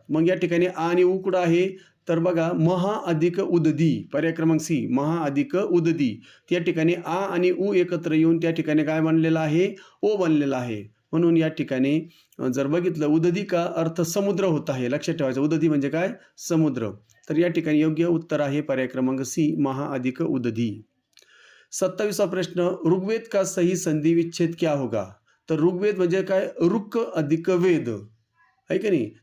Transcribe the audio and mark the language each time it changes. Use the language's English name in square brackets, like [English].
[Marathi] मग या ठिकाणी आ आणि उ कुठं आहे, तर बघा, महा अधिक उदधी, पर्याय क्रमांक सी महा अधिक उदधी. त्या ठिकाणी आ आणि उ एकत्र येऊन त्या ठिकाणी काय बनलेलं आहे, ओ बनलेला आहे. म्हणून या ठिकाणी जर बघितलं, उदधी का अर्थ समुद्र होत आहे, लक्षात ठेवायचं. उदधी म्हणजे काय, समुद्र. तर या ठिकाणी योग्य उत्तर आहे पर्याय क्रमांक सी महा अधिक उदधी. [Hindi] 27वा प्रश्न, ऋग्वेद का सही संधी विच्छेद क्या होगा. [Marathi] तर ऋग्वेद म्हणजे काय, ऋक अधिक वेद आहे की नाही.